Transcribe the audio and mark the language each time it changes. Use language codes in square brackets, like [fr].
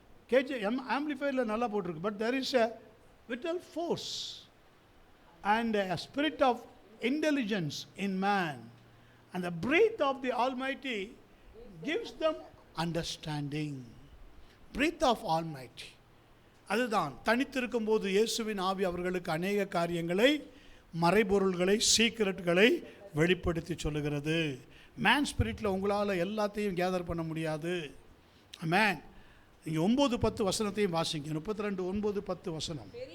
[ta] KJM ஆம்பிளிஃபையரில் நல்லா போட்டிருக்கு. [en] But there is a vital force and a spirit of intelligence in man, and the breath of the Almighty gives them understanding. Breath of Almighty. [ta] அதுதான் தனித்திருக்கும் போது இயேசுவின் ஆவி அவர்களுக்கு அநேக காரியங்களை, மறைபொருள்களை, சீக்ரெட்களை வெளிப்படுத்தி சொல்லுகிறது. மேன் ஸ்பிரிட்டில் உங்களால் எல்லாத்தையும் கேதர் பண்ண முடியாது. ஆமென். நீங்கள் 9-10 வசனத்தையும் வாசிங்க. 32:9-10 வசனம்.